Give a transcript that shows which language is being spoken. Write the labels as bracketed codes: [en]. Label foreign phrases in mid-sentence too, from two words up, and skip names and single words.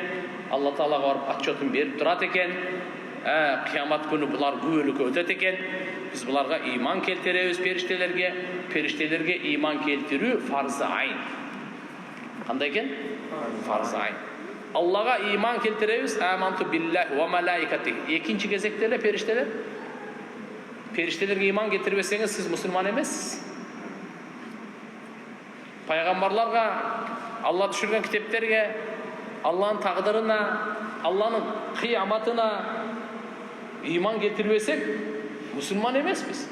[ky] Алла Таалага барып отчетун берип турат экен. Кыямат күнү булар күбөлүккө өтөт экен. Биз буларга ыйман келтиребиз периштелерге. Периштелерге ыйман келтирүү фарзы айн. Кандай экен? Фарзы айн. Аллага ыйман келтиребиз. [ar] آمنت بالله وملائكته. [ky] Экинчи кезекте эле периштелер. Периштелерге ыйман келтирбесеңиз, сиз мусулман эмессиз. Пайгамбарларга, Алла түшүргөн китептерге, Алланын тагдырына, Алланын кыяматына ыйман келтирбесек, мусулман эмеспиз.